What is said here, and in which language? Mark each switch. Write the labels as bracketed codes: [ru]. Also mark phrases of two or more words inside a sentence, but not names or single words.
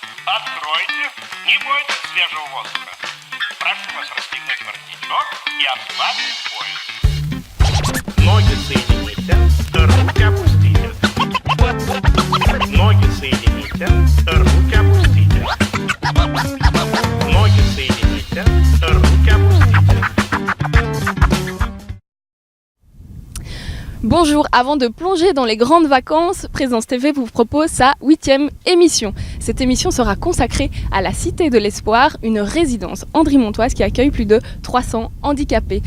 [ru] Откройте, не бойтесь свежего воздуха. Прошу вас расстегнуть воротничок и ослабить пояс. Ноги соедините, руки опустите. Ноги соедините, руки опустите. Ноги соедините, руки опустите. [fr] Bonjour, avant de plonger dans les grandes vacances, Présence TV vous propose sa 8e émission. Cette émission sera consacrée à la Cité de l'Espoir, une résidence andrimontoise qui accueille plus de 300 handicapés.